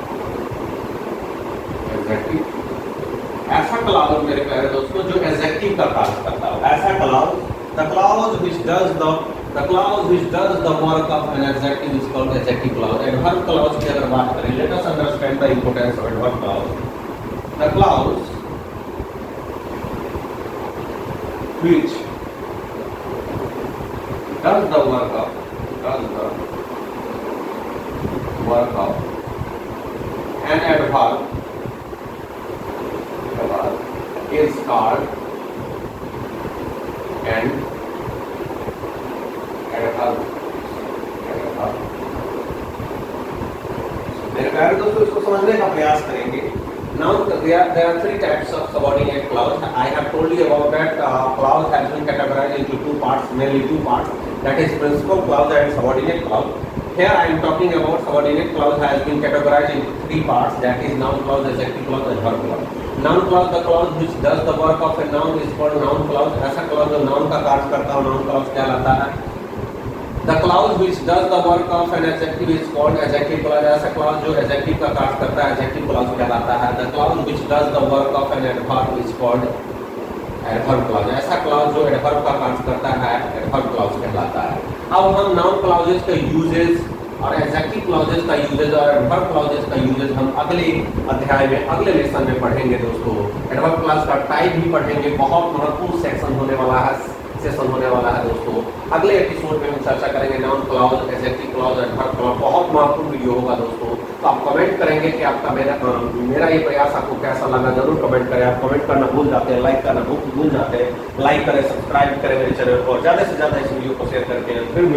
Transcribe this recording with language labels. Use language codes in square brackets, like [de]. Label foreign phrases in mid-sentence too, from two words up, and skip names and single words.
[en] Adjective, [hi] ऐसा क्लॉज मेरे प्यारे दोस्तों जो एडजेक्टिव का कार्य करता हो, ऐसा क्लॉज, [en] the clause which does the work of an adjective is called adjective clause. Adverb clause [hi] की अगर बात करें, [en] let us understand the importance of adverb clause. The clause which does the work of an adverb is called an adverb. [hi] मेरे प्यारे दोस्तों इसको समझने का प्रयास करेंगे. [en] Now there are three types of subordinate clause. I have told you about that. Clause has been categorized into two parts, mainly two parts. That is principal clause and subordinate clause. Here I am talking about subordinate clause has been categorized into three parts. That is noun clause, adjective clause, and adverb clause. Noun clause, the clause which does the work of a noun is called noun clause. [hi] ऐसा clause जो noun का कार्य करता हो [en] noun clause [hi] कहलाता है. [en] The clause which does the work of an adjective is called adjective clause. [hi] ऐसा clause जो adjective का कार्य करता है [en] adjective clause [hi] कहलाता है. [en] The clause which does the work of an adverb is called adverb clause. [hi] ऐसा clause जो adverb का कार्य करता है [en] adverb clause [hi] कहलाता है. अब हम [en] noun clauses [hi] के uses और [en] adjective clauses [hi] का uses और [en] adverb clauses [hi] का uses हम अगले अध्याय में, अगले लेसन में पढ़ेंगे दोस्तों. [en] adverb clause [hi] का टाइप भी पढ़ेंगे. बहुत महत्वपूर्ण सेक्शन होने वाला है, सेशन होने वाला है दोस्तों. अगले एपिसोड में हम चर्चा करेंगे [en] noun clause, adjective clause, adverb clause. [hi] बहुत महत्वपूर्ण वीडियो होगा दोस्तों. तो आप कमेंट करेंगे कि आपका मेरा ये प्रयास आपको कैसा लगा, जरूर कमेंट करें. आप कमेंट करना भूल जाते हैं, लाइक करना भूल जाते हैं. लाइक करें, सब्सक्राइब करें मेरे चैनल को, ज़्यादा से ज़्यादा इस वीडियो को शेयर करके.